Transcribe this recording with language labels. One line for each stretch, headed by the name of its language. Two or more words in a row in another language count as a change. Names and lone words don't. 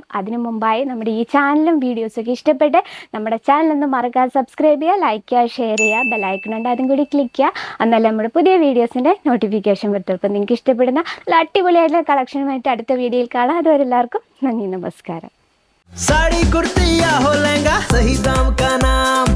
Malayalam: അതിനു മുമ്പായി നമ്മുടെ ഈ ചാനലും വീഡിയോസൊക്കെ ഇഷ്ടപ്പെട്ട് നമ്മുടെ ചാനലൊന്ന് മറക്കാതെ സബ്സ്ക്രൈബ് ചെയ്യുക, ലൈക്ക് ചെയ്യുക, ഷെയർ ചെയ്യുക, ബെല്ലൈക്കണുണ്ട് അതും കൂടി ക്ലിക്ക് ചെയ്യുക. എന്നാലും നമ്മുടെ പുതിയ വീഡിയോസിൻ്റെ നോട്ടിഫിക്കേഷൻ വരും. അപ്പോൾ നിങ്ങൾക്ക് ഇഷ്ടപ്പെടുന്ന അടിപൊളിയായിട്ടുള്ള കളക്ഷനുമായിട്ട് അടുത്ത വീഡിയോയിൽ കാണാം. അതുവരെ എല്ലാവർക്കും നന്ദി, നമസ്കാരം.
Hindi: साड़ी कुर्ती या हो लहंगा, सही दाम का नाम